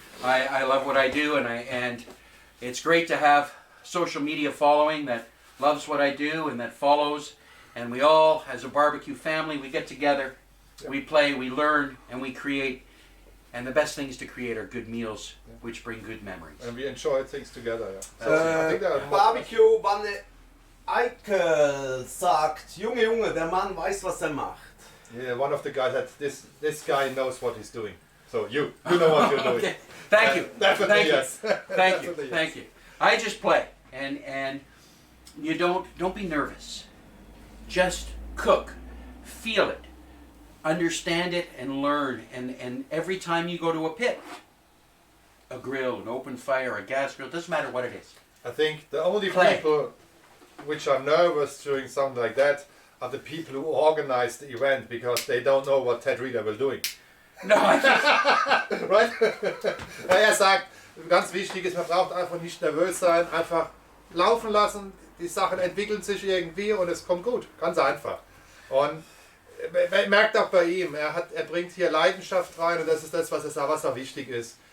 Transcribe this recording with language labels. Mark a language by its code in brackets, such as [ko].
[en] I love what I do, and it's great to have social media following that loves what I do and that follows. And we all, as a barbecue family, we get together, we play, we learn, and we create. And the best things to create are good meals, which bring good memories. And we enjoy things together. Yeah. I think that [de] Barbecue, wann Eike sagt, Junge, der Mann weiß, was macht. [en] Yeah, one of the guys said, this guy knows what he's doing. So you know what you're doing. Okay. Thank you. Definitely Thank you. yes. Thank you. Definitely yes. Thank you. I just play, and you don't be nervous. Just cook, feel it, understand it, and learn. And every time you go to a pit, a grill, an open fire, a gas grill, doesn't matter what it is. I think the only Play. people which are nervous during something like that are the people who organize the event because they don't know what Ted Reader will doing. No, I think Right? [de] Er sagt, ganz wichtig ist, man braucht einfach nicht nervös sein, einfach laufen lassen, die Sachen entwickeln sich irgendwie und es kommt gut. Ganz einfach. Und man merkt auch bei ihm, er bringt hier Leidenschaft rein und das ist das, was auch wichtig ist.